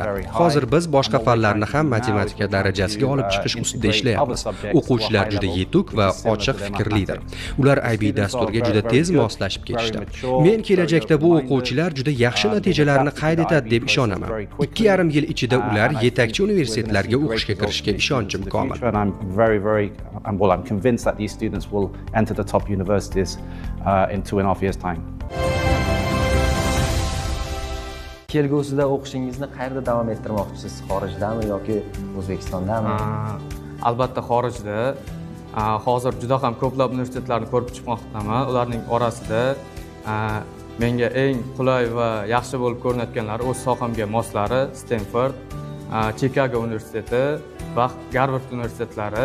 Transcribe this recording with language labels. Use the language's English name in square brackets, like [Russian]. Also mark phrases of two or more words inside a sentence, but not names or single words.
[Uzbek] Hozir biz boshqa fanlarni ham matematika darajasiga olib chiqish ustida ishlayapmiz. O'quvchilar juda yetuk va ochiq fikrlidir. Ular IB dasturiga juda tez moslashib ketishdi. Men kelajakda bu o'quvchilar juda yaxshi natijalarni qayd etadi deb ishonaman. 2,5 yil ichida ular yetakchi universitetlarga o'qishga kirishga ishonchim komil. [English] I'm convinced that these students will enter the top universities in 2.5 years' time. [Uzbek] Kelgusida o'qishingizni qayerda davom ettirmoqchisiz? Xorijdami yoki O'zbekistondami? Albatta xorijda. Hozir juda ham ko'plab universitetlarni ko'rib chiqmoqdaman. Ularning orasida menga eng qulay va yaxshi bo'lib ko'rinayotganlari o'z sohamga moslari Stanford, Chicago universiteti va Garvard universitetlari.